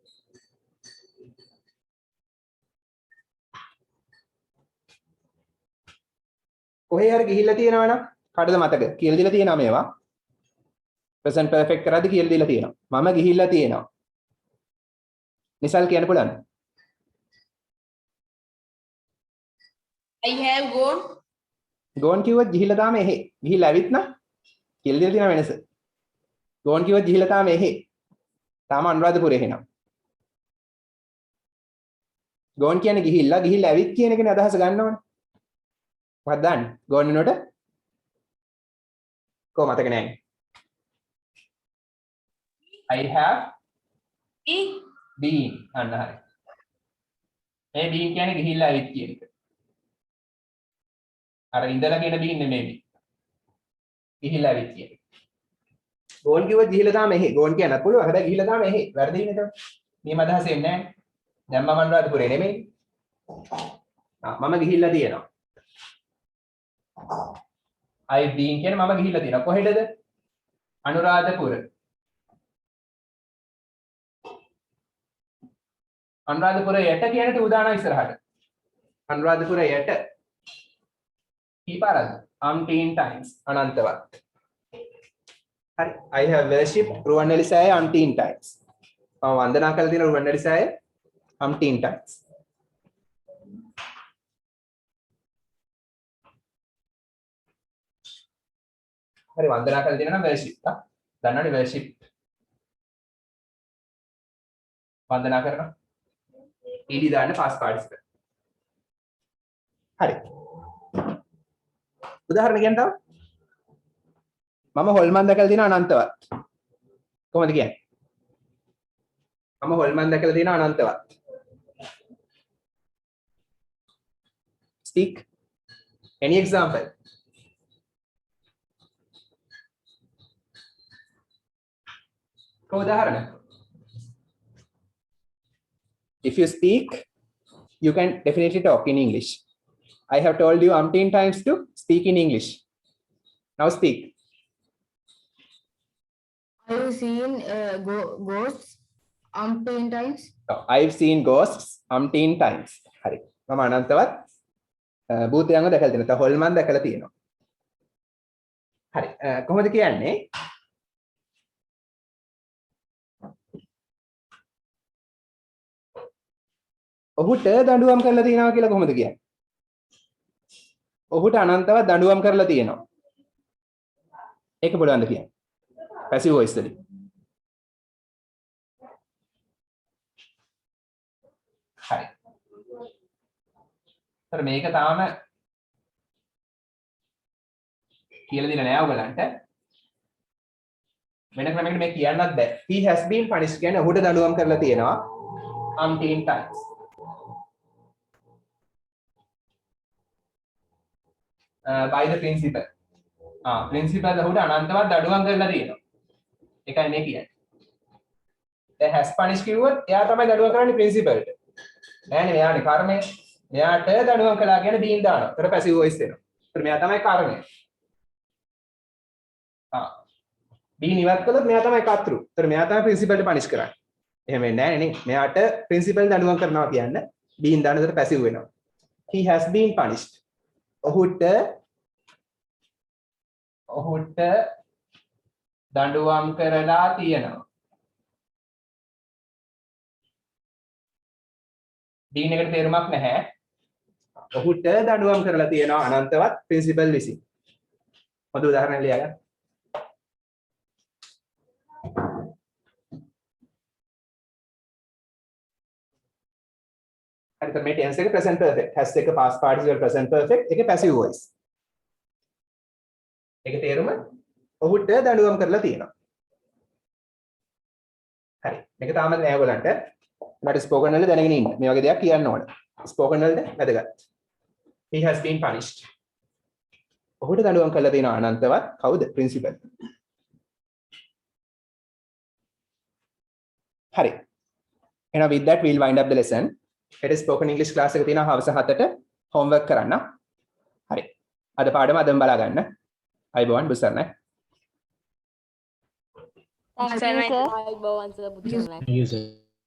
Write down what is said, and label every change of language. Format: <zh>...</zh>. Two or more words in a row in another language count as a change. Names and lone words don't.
<si>කොහේ හරි ගිහිල්ලා තියෙනවා නම් කාටද මතක? කියලා දීලා තියෙනවා මේවා.</si> <en>present perfect</en> <si>කරද්දි කියලා දීලා තියෙනවා. මම ගිහිල්ලා තියෙනවා. නිසල් කියන්න පුළුවන්.</si> <en>I have gone.</en> <si>ගෝන් කිව්වොත් ගිහිල්ලා තාම එහෙ. ගිහිල්ලා ඇවිත් නා කියලා දීලා තියෙන වෙනස. ගෝන් කිව්වොත් ගිහිල්ලා තාම එහෙ. තාම අනුරාධපුරේ එහෙනම්. ගෝන් කියන්නේ ගිහිල්ලා ඇවිත් කියන එකනේ අදහස ගන්න ඕනේ. මොකක්ද දාන්නේ? ගෝන් වෙනකොට කොහොම මතක නැහැ.</si> <en>I have been</en> <si>අන්න හරි. මේ been කියන්නේ ගිහිල්ලා ඇවිත් කියන එක. අර ඉඳලා කියන been නෙමෙයි. ගිහිල්ලා ඇවිත් කියන එක. ගෝන් කිව්වොත් ගිහිල්ලා තාම එහෙ. ගෝන් කියන්න පුළුවන්. හැබැයි ගිහිල්ලා තාම එහෙ. වැරදි නේද? මේ අදහස එන්නේ නැහැ. දැන් මම අනුරාධපුරේ නෙමෙයි. මම ගිහිල්ලා තියෙනවා.</si> <en>I've been</en> <si>කියන්නේ මම ගිහිල්ලා තියෙනවා. කොහෙටද? අනුරාධපුර. අනුරාධපුරයට කියනට උදාන ඉස්සරහට. අනුරාධපුරයට කීපාරද?</si> <en>umpteen times</en> <si>අනන්තවත්. හරි.</si> <en>I have worshipped රුවන්වැලි සෑය umpteen times.</en> <si>මම වන්දනා කළ තියෙන</si> <en>රුවන්වැලි සෑය umpteen times.</en> <si>හරි වන්දනා කළ තියෙනවා නම් worship තා. දන්නවනේ worship. වන්දනා කරනවා. ඊඩි දාන්න</si> <en>past participle.</en> <si>හරි. උදාහරණ කියන්න තව. මම හොල්මන් දැකලා තියෙනවා අනන්තවත්. කොහොමද කියන්නේ? මම හොල්මන් දැකලා තියෙනවා අනන්තවත්.</si> <en>Speak. Any example? උදාහරණ. If you speak, you can definitely talk in English. I have told you umpteen times to speak in English. Now speak. I've seen ghosts umpteen times. No, I've seen ghosts umpteen times.</en> <si>හරි. මම අනන්තවත් භූතයන්ව දැකලා තියෙනවා. තව හොල්මන් දැකලා තියෙනවා. හරි. කොහොමද කියන්නේ? ඔහුට දඬුවම් කරලා තියෙනවා කියලා කොහොමද කියන්නේ? ඔහුට අනන්තව දඬුවම් කරලා තියෙනවා. ඒක බලන්න කියන්නේ.</si> <en>passive voice</en> <si>වලින්. හරි. තර මේක තාම කියලා දෙන්න නෑ ඔයගලන්ට. වෙන ක්‍රමයකට මේ කියන්නත් බෑ.</si> <en>He has been punished</en> <si>කියන්නේ ඔහුට දඬුවම් කරලා තියෙනවා</si> <en>umpteen times. By the principal.</en> <si>Principal ඔහුට අනන්තවත් දඬුවම් කරලා තියෙනවා. ඒකයි මේ කියන්නේ. දැන්</si> <en>has punished</en> <si>කිව්වොත් එයා තමයි දඬුවම් කරන්නේ principalට. නෑනේ මෙයානේ කර්මය. මෙයාට දඬුවම් කළා කියන්නේ බීන් දානවා. ඒතර</si> <en>passive voice</en> <si>එනවා. ඒතර මෙයා තමයි කර්මය. බීන් ඉවත් කළොත් මෙයා තමයි කර්තෘ. ඒතර මෙයා තමයි principalට punish කරන්නේ. එහෙම වෙන්නේ නෑනේ නේ. මෙයාට principal දඬුවම් කරනවා කියන්නේ බීන් දාන ඒතර passive වෙනවා.</si> <en>He has been punished.</en> <si>ඔහුට දඬුවම් කරලා තියෙනවා. බීන් එකට තේරුමක් නැහැ. ඔහුට දඬුවම් කරලා තියෙනවා අනන්තවත් ප්‍රින්සිපල් විසින්. පොදු උදාහරණයක් ලියගන්න. හරිද මේ tense එක</si> <en>present perfect. has එක past participle present perfect.</en> <si>ඒක</si> <en>passive voice.</en> <si>ඒක තේරුම ඔහුට දඬුවම් කරලා තියෙනවා. හරි. මේක තාමත් නෑ ඔයගලන්ට. මට ස්පෝකන් වල දැනගෙන ඉන්න. මේ වගේ දෙයක් කියන්න ඕන. ස්පෝකන් වලද වැදගත්.</si> <en>He has been punished.</en> <si>ඔහුට දඬුවම් කරලා තියෙනවා අනන්තවත් කවුද? principal. හරි.</si> <en>එහෙනම් with that we'll wind up the lesson.</en> <si>හෙට</si> <en>spoken English class</en> <si>එක තියෙනවා හවස 7ට homework කරන්න. හරි. අද පාඩම අදම බලා ගන්න. අයබෝවන් බුසර්ණ.</si> <en>Thank you, sir. Thank you, sir.</en>